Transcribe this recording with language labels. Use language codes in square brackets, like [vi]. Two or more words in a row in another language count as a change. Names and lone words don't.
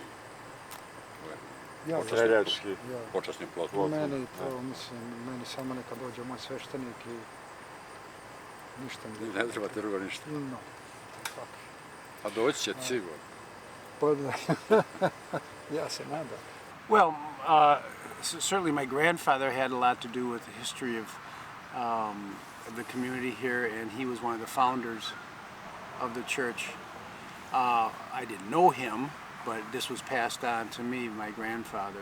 [sr] ja, Streljački. ja. počasni plot. Meni to, mislim, meni samo neka dođe moj sveštenik i ništa mi Ne treba ti drugo ništa. No, tako. A doći će sigurno. Pa da, ja se nadam. [en] Well, certainly my grandfather had a lot to do with the history of the community here, and he was one of the founders of the church. I didn't know him, but this was passed on to me, my grandfather.